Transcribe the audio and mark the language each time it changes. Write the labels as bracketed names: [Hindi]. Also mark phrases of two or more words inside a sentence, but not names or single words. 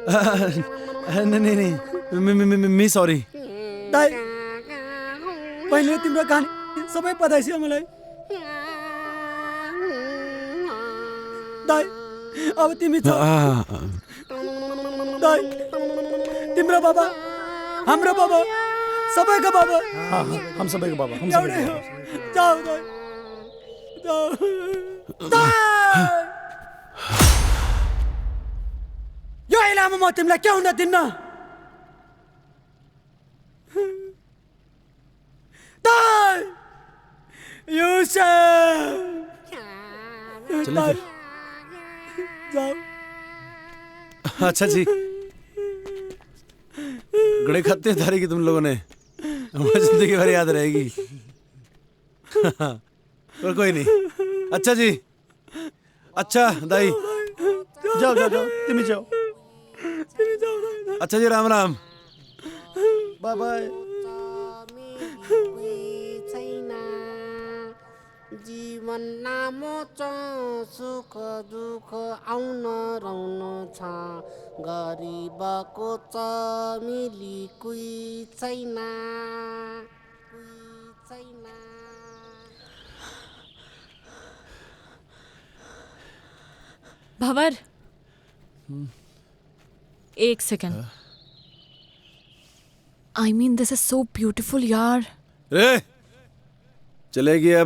[Hindi] नहीं मी सॉरी। [Nepali] दाई, पहिले तिम्रो कहानी सबै पता छ मलाई। दाई, अब तिमी छ। दाई, तिम्रो बाबा, हाम्रो बाबा, सबैको बाबा। हम सबैको बाबा, हम एउटै हो। जाऊ दाई, जाऊ। दाई! यो इलामा म तिमीलाई के हुन दिन्न। दाई! युसुफ! [Hindi] चलो फिर। जाओ। अच्छा जी, गड़े खत्ते धारी की तुम लोगों ने, हमारी जिंदगी भर याद रहेगी। और कोई नहीं। अच्छा जी, अच्छा दाई, जाओ जाओ जाओ, तिमी जाओ। अच्छा जी, राम राम। [English] bye bye. [Nepali] जीवन लामो छ, सुख दुःख आउन रहन छ, गरिबको चमेली कोही छैन, कोही छैन। [Hindi] भंवर, एक सेकंड। [English] I mean this is so beautiful यार। [Hindi] रे चलेगी अब।